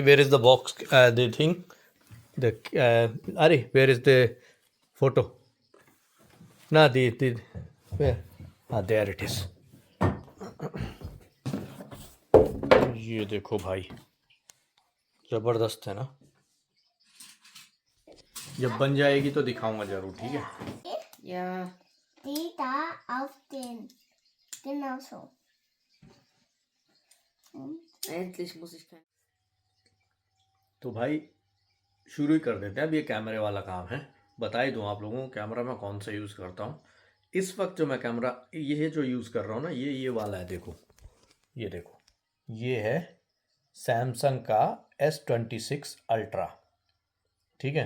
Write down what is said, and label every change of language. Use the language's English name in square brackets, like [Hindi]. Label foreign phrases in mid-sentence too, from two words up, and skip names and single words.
[English] where is the box, the thing, the अरे where is the photo ना, the हाँ, there it is। [Hindi] ये देखो भाई, ज़बरदस्त है ना। जब बन जाएगी तो दिखाऊंगा ज़रूर, ठीक है? [German] Ja. Die da auf den. Genau so. Endlich muss ich kein. [Hindi] तो भाई शुरू ही कर देते हैं। अब ये कैमरे वाला काम है। बता ही दूँ आप लोगों को कैमरा मैं कौन सा यूज़ करता हूँ। इस वक्त जो मैं कैमरा ये जो यूज़ कर रहा हूँ ना, ये वाला है। देखो, ये देखो, ये है सैमसंग का S26 अल्ट्रा, ठीक है?